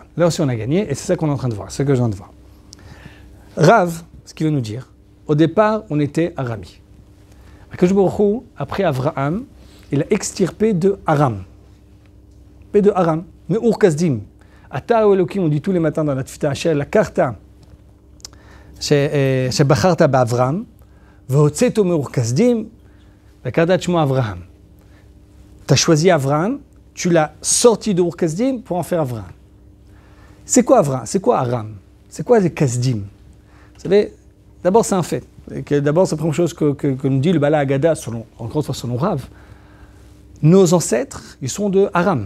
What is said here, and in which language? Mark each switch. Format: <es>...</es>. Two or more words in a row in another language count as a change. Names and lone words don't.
<fr>Là aussi, on a gagné, et c'est ça qu'on est en train de voir, c'est ce que je viens de voir. Rav, ce qu'il veut nous dire, au départ, on était Arami.</fr> <he>הקדוש ברוך הוא,</he> <fr>après Avraham, il a extirpé de Aram. De Aram, mais Ur Kasdim.</fr> <he>אתה אלוקים,</he> <fr>on dit tous les matins dans la Tfita, la Karta,</fr> <he>שבחרת באברהם, והוצאתו מאור כסדים, וקראת שמו אברהם.</he> <fr>Tu as choisi Abraham, tu l'as sorti de Ur Kasdim pour en faire Abraham. C'est quoi Abraham? C'est quoi Aram? C'est quoi les Kasdim? Vous savez, d'abord c'est un fait. D'abord c'est la première chose que nous dit le Bala Agada, encore une fois selon Rav. Nos ancêtres, ils sont de Aram.</fr>